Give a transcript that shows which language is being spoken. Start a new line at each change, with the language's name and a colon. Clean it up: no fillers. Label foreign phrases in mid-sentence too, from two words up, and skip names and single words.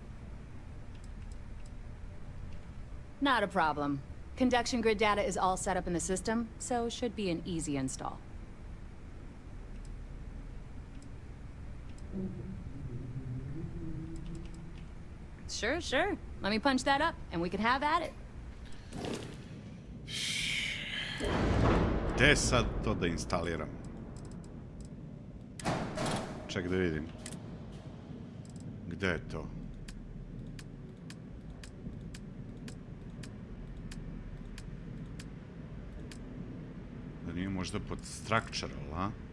English: Not a problem. Conduction grid data is all set up in the system, so should be an easy install. Sure. Let me punch that up, and we can have at it.
Serbian: Gde sad to da instaliram? Ček da vidim. Gde je to? Da nije možda pod structural, a?